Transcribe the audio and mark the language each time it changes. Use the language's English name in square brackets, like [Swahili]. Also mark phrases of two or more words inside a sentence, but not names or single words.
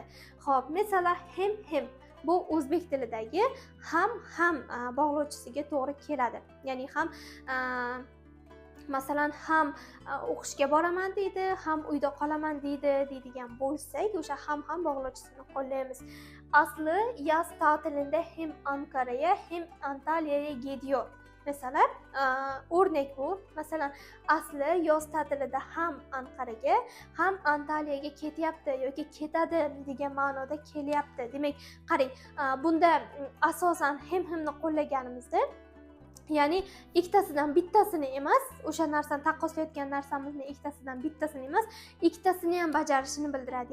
[Uzbek] Xo'p, masalan, hem bu o'zbek tilidagi ham bog'lovchisiga to'g'ri keladi. Ya'ni ham masalan ham o'qishga boraman deydi, ham uyda qolaman deydigan bo'lsak, o'sha ham bog'lovchisini qo'llaymiz. [Turkish] Asli yaz ta'tilida hem Ankara'ya hem Antalya'ya gidiyor. [Uzbek] Masalan, o'rnak bu. Masalan, asli yoz ta'tilida ham Anqaraga, ham Antalyaga ketyapti yoki ketadi degan ma'noda kelyapti. Demak, qarang, bunda asosan hemni qo'llaganimizda, ya'ni ikkitasidan bittasini emas, o'sha narsani taqqoslayotgan narsamizni ikkitasidan bittasini emas, ikkitasini ham bajarishini bildiradi.